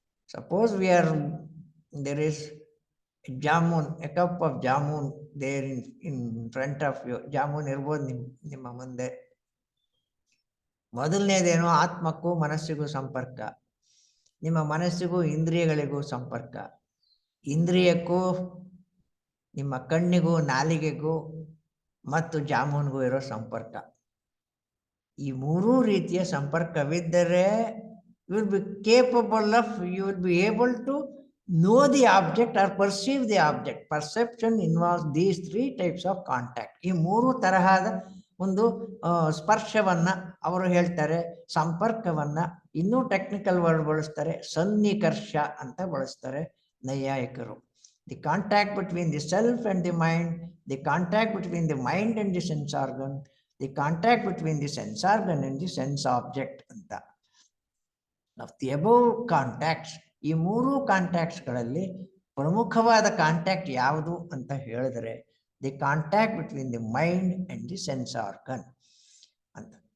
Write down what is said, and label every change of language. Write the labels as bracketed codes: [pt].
[en] Suppose there is a jamun, a cup of jamun there in front of you. [kn] Jamun ಇರ್ಬೋದು ನಿಮ್ಮ ಮುಂದೆ. ಮೊದಲನೇದೇನು ಆತ್ಮಕ್ಕೂ ಮನಸ್ಸಿಗೂ ಸಂಪರ್ಕ, ನಿಮ್ಮ ಮನಸ್ಸಿಗೂ ಇಂದ್ರಿಯಗಳಿಗೂ ಸಂಪರ್ಕ, ಇಂದ್ರಿಯಕ್ಕೂ ನಿಮ್ಮ ಕಣ್ಣಿಗೂ ನಾಲಿಗೆಗೂ ಮತ್ತು ಜಾಮೂನ್ಗೂ ಇರೋ ಸಂಪರ್ಕ. ಈ ಮೂರೂ ರೀತಿಯ ಸಂಪರ್ಕವಿದ್ದರೆ [en] you will be capable of, you will be able to know the object or perceive the object. Perception involves these 3 types of contact. [kn] ಈ 3 ತರಹದ ಒಂದು ಸ್ಪರ್ಶವನ್ನ ಅವರು ಹೇಳ್ತಾರೆ, ಸಂಪರ್ಕವನ್ನ ಇನ್ನೂ ಟೆಕ್ನಿಕಲ್ ವರ್ಡ್ ಬಳಸ್ತಾರೆ, ಸನ್ನಿಕರ್ಷ ಅಂತ ಬಳಸ್ತಾರೆ ನೈಯಾಯಿಕರು. [en] The contact between the self and the mind, the contact between the mind and the sense organ, the contact between the sense organ and the sense object ಅಂತ. Of the above contacts, [kn] ಈ ಮೂರು ಕಾಂಟ್ಯಾಕ್ಟ್ಸ್ಗಳಲ್ಲಿ ಪ್ರಮುಖವಾದ contact ಯಾವುದು ಅಂತ ಹೇಳಿದ್ರೆ [en] The contact between the mind and the sense organ ಅಂತ.